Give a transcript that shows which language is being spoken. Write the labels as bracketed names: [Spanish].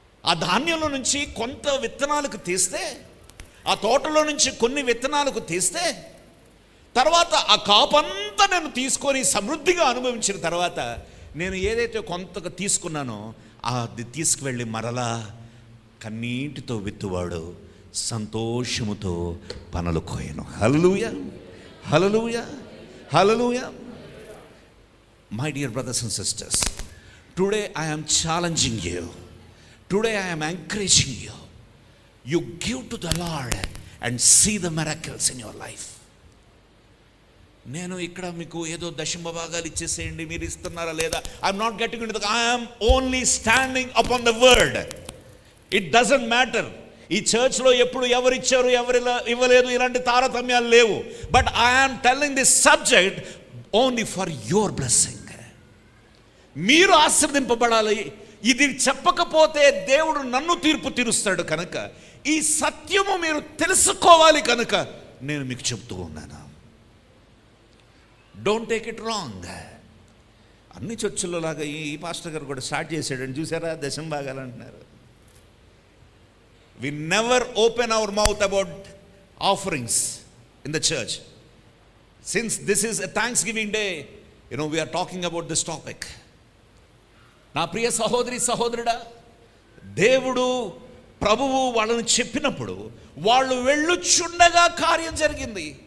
[Telugu] ఆ ధాన్యంలో నుంచి కొంత విత్తనాలకు తీస్తే, ఆ తోటలో నుంచి కొన్ని విత్తనాలకు తీస్తే, తర్వాత ఆ కాపంతా నేను తీసుకొని సమృద్ధిగా అనుభవించిన తర్వాత నేను ఏదైతే కొంతగా తీసుకున్నానో అది తీసుకువెళ్ళి మరలా కన్నీటితో విత్తువాడు సంతోషముతో పనులు కోయను. హల్లెలూయా, హల్లెలూయా, హల్లెలూయా. [English] My dear brothers and sisters, today I am challenging you. Today I am encouraging you. You give to the Lord and see the miracles in your life. [Telugu] నేను ఇక్కడ మీకు ఏదో దశమ భాగాలు ఇచ్చేసేయండి, మీరు ఇస్తున్నారా లేదా, [English] I'm not getting into the, I'm only standing upon the word. It doesn't matter [Telugu] ఈ చర్చ్లో ఎప్పుడు ఎవరు ఇచ్చారు ఎవరు ఇవ్వలేదు ఇలాంటి తారతమ్యాలు లేవు. [English] But I'm telling this subject only for your blessing. [Telugu] మీరు ఆశీర్వదింపబడాలి. ఇది చెప్పకపోతే దేవుడు నన్ను తీర్పు తీరుస్తాడు కనుక, ఈ సత్యము మీరు తెలుసుకోవాలి కనుక నేను మీకు చెప్తూ ఉన్నాను. [English] Don't take it wrong. [Telugu] అన్ని చర్చిల్లో లాగా ఈ పాస్టర్ గారు కూడా స్టార్ట్ చేశాడని చూసారా, దశమ భాగాలు అంటున్నారు. [English] We never open our mouth about offerings in the church. Since this is a Thanksgiving day, we are talking about this topic. [Telugu] నా ప్రియ సహోదరి సహోదరుడా, దేవుడు ప్రభువు వాళ్ళని చెప్పినప్పుడు వాళ్ళు వెళ్ళుచుండగా కార్యం జరిగింది.